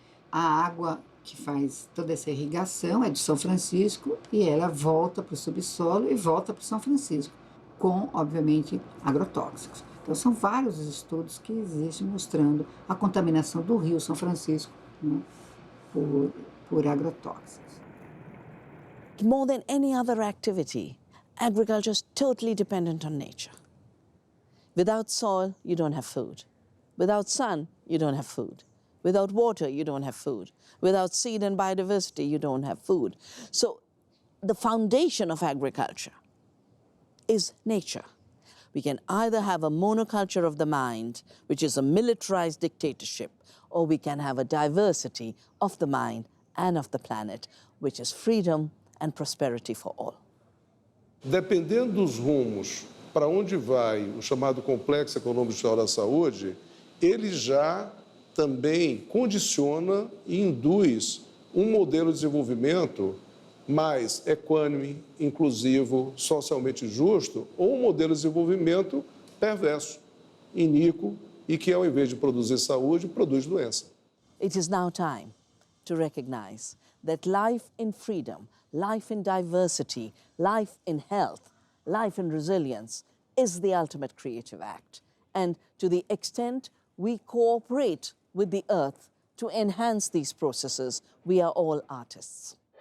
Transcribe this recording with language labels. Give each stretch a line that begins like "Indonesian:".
Portuguese: A água que faz toda essa irrigação é de São Francisco e ela volta para o subsolo e volta para São Francisco, com, obviamente, agrotóxicos. Então, são vários estudos que existem mostrando a contaminação do rio São Francisco, né, por agrotóxicos.
English: More than any other activity, agriculture is totally dependent on nature. Without soil, you don't have food. Without sun, you don't have food. Without water, you don't have food. Without seed and biodiversity, you don't have food. So the foundation of agriculture is nature. We can either have a monoculture of the mind, which is a militarized dictatorship, or we can have a diversity of the mind and of the planet, which is freedom and prosperity for all.
Portuguese: Dependendo dos rumos para onde vai o chamado Complexo Econômico Social da Saúde, ele já também condiciona e induz um modelo de desenvolvimento mais equânime, inclusivo, socialmente justo, ou um modelo de desenvolvimento perverso, iníquo e que, ao invés de produzir saúde, produz doença.
English: It is now time to recognize that life in freedom, life in diversity, life in health, life in resilience is the ultimate creative act. And to the extent we cooperate with the earth to enhance these processes, we are all artists.